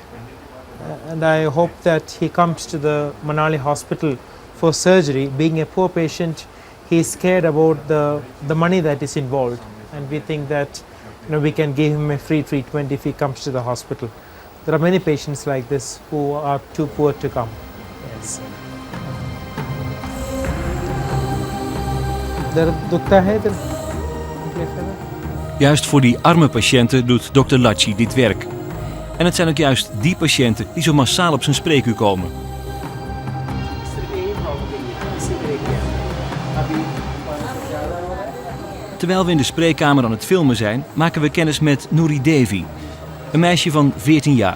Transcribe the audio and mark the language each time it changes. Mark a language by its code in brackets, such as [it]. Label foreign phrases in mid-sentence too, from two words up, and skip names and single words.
[en] And I hope that he comes to the Manali hospital for surgery. Being a poor patient, he is scared about the money that is involved. And we think that we can give him a free treatment if he comes to the hospital. There are many patients like this who are too poor to come. Yes. [hi] दर्द दुखता है इधर [nl] Juist voor die arme patiënten doet Dr.Laji dit werk. En het zijn ook juist die patiënten die zo massaal op zijn spreekuur komen. Terwijl we in de spreekkamer aan het filmen zijn, maken we kennis met Nouri Devi, een meisje van 14 jaar.